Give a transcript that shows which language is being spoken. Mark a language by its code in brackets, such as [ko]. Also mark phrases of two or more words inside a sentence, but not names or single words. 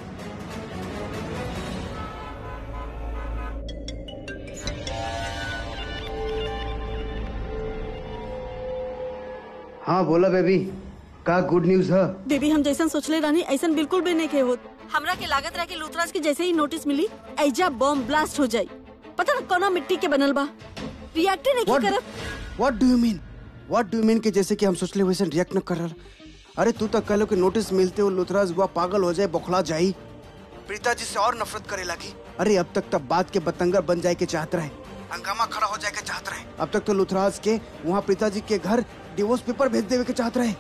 [bho] हाँ बोला बेबी, का [en] good news [bho] है? बेबी हम जैसन सोचले रहनी ऐसन बिल्कुल भी नहीं के होत। हमरा के लागत रहा कि लूथराज के जैसे ही नोटिस मिली ऐजा [en] bomb blast [bho] हो जाई। पता न कौन मिट्टी के बनल बा, रिएक्ट नहीं करब। [en] What do you mean? What do you mean [bho] कि जैसे कि हम सोचले वैसे रिएक्ट न कर रहा? अरे तू तक कहलो कि नोटिस मिलते हो लूथराज हुआ पागल हो जाए, बौखला जाई, प्रीता जी से और नफरत करे लगी। अरे अब तक तब बात के बतंगर बन जाए के चाहत रहे, हंगामा खड़ा हो जाए के चाहत रहे। अब तक तो लूथराज के वहाँ प्रीता जी के घर [en] divorce paper [bho] भेज देवे के चाहत रहे।